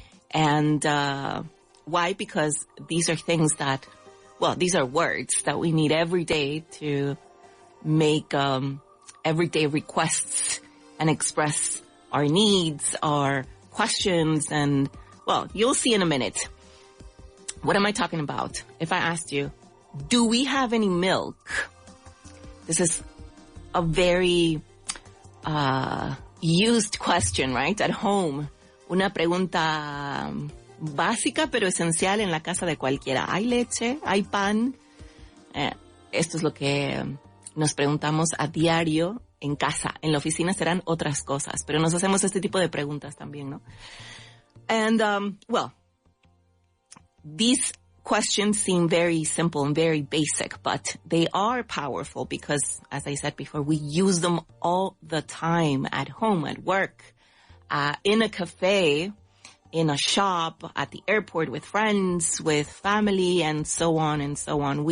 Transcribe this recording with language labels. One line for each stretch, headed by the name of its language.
English: And why? Because these are things that, these are words that we need every day to make everyday requests and express our needs, our questions, and, you'll see in a minute. What am I talking about? If I asked you, do we have any milk? This is a very used question, right? At home.
Spanish: Una pregunta básica pero esencial en la casa de cualquiera. ¿Hay leche? ¿Hay pan? Esto es lo que nos preguntamos a diario en casa. En la oficina serán otras cosas, pero nos hacemos este tipo de preguntas también, ¿no?
English: And, these questions seem very simple and very basic, but they are powerful because, as I said before, we use them all the time at home, at work, in a cafe, in a shop, at the airport, with friends, with family, and so on and so on.